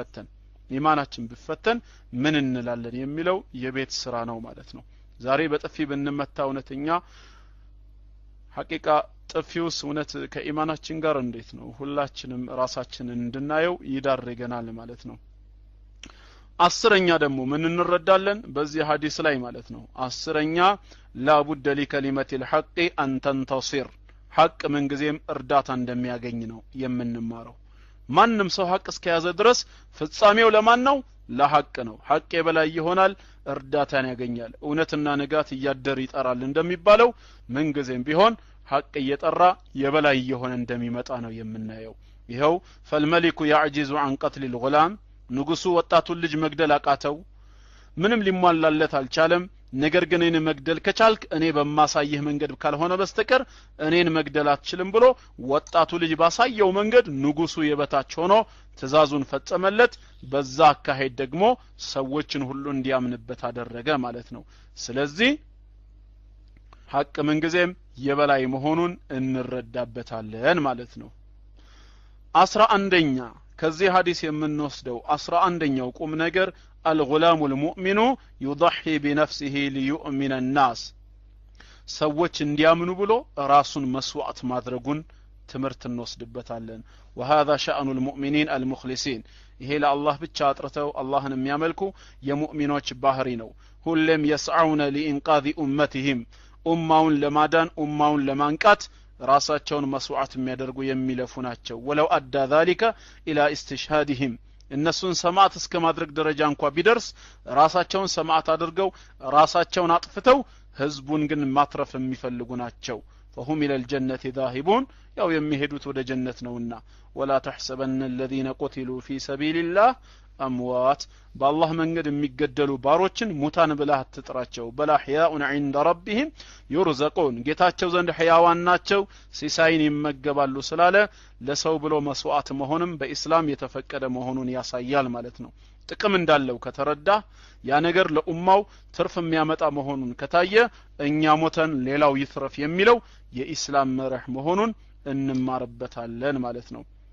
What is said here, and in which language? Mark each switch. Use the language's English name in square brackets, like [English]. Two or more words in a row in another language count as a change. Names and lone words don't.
[Amharic] ቢፈተን ምን እንላለን የሚለው የቤት ስራ ነው ማለት ነው ዛሬ በጥፊ ብንመታ እውነተኛ ሐቂቃ ጥፊውስ እውነት ከኢማናችን ጋር እንዴት ነው ሁላችንም ራሳችንን እንድናየው ይዳርገናል ማለት ነው አስረኛ ደግሞ ምን እንረዳለን በዚህ ሐዲስ ላይ ማለት ነው አስረኛ [Arabic] لابد للكلمة الحق ان تنتصر [Amharic] ሐቅ ምን ጊዜም እርዳታ እንደሚያገኝ ነው የምንማረው ማንንም ሰው ሐቅ እስከያዘ ድረስ ፍጻሜው ለማን ነው ለሐቅ ነው ሐቅ የበላይ ይሆናል እርዳታን ያገኛል እውነትና ንጋት ያደር ይጠራል እንደሚባለው ምን ጊዜም ቢሆን ሐቅ እየጠራ የበላይ የሆነ እንደሚመጣ ነው የምናየው ይሄው [Arabic] فالملك يعجز عن قتل الغلام [Amharic] ንጉሱ ወጣቱን ልጅ መግደል አቃተው ምንም ሊሟላለት አልቻለም ነገር ግን እኔን መግደል ከቻልክ እኔ በማሳይህ መንገድ ካልሆነ በስተቀር እኔን መግደል አትችልም ብሎ ወጣቱ ልጅ ባሳየው መንገድ ንጉሱ የበታች ሆኖ ትእዛዙን ፈጸመለት በዛ አካሄድ ደግሞ ሰዎችን ሁሉ እንዲያምንበት አደረገ ማለት ነው ስለዚህ ሐቅ ምን ጊዜም የበላይ መሆኑን እንረዳበታለን ማለት ነው 11ኛ ከዚህ ሐዲስ የምንወስደው 11ኛው ቁም ነገር [Arabic] الغلام المؤمن يضحي بنفسه ليؤمن الناس [Amharic] ሰዎች እንዲያምኑ ብሎ ራሱን መስዋዕት ማድረጉን ትምርት እንወስድበታለን [Arabic] وهذا شأن المؤمنين المخلصين [Amharic] ይሄ ለአላህ ብቻ አጥርተው አላህን የሚያመልኩ የሙእሚኖች ባህሪ ነው ሁሉም [Arabic] يسعون لإنقاذ أمتهم [Amharic] ኡማውን ለማዳን ኡማውን ለማንቃት ራሳቸውን መስዋዕት የሚያደርጉ የሚለፉ ናቸው [Arabic] ولو أدى ذلك الى استشهادهم [Amharic] እነሱን ሰማዕት እስከ ማድረግ ደረጃ እንኳን ቢደርስ ራሳቸውን ሰማዕት አድርገው ራሳቸውን አጥፍተው ህዝቡን ግን ማትረፍ የሚፈልጉ ናቸው [Arabic] فهم الى الجنه ذاهبون [Amharic] ያው የሚሄዱት ወደ ጀነት ነውና [Arabic] ولا تحسبن الذين قتلوا في سبيل الله اموات بالله [Amharic] መንገድ የሚገደሉ ባሮችን ሙታን ብለህ አትጥራቸው [Arabic] بل أحياء عند ربهم يرزقون [Amharic] ጌታቸው ዘንድ ህያዋን ናቸው ሲሳይን ይመገባሉ ስላለ ለሰው ብሎ መስዋዕት መሆንም በእስላም የተፈቀደ መሆኑን ያሳያል ማለት ነው ጥቅም እንዳለው ከተረዳ ያ ነገር ለኡማው ትርፍ የሚያመጣ መሆኑን ከታየ እኛ ሞተን ሌላው ይትረፍ የሚለው የኢስላም መርህ መሆኑን እንማርበታለን ማለት ነው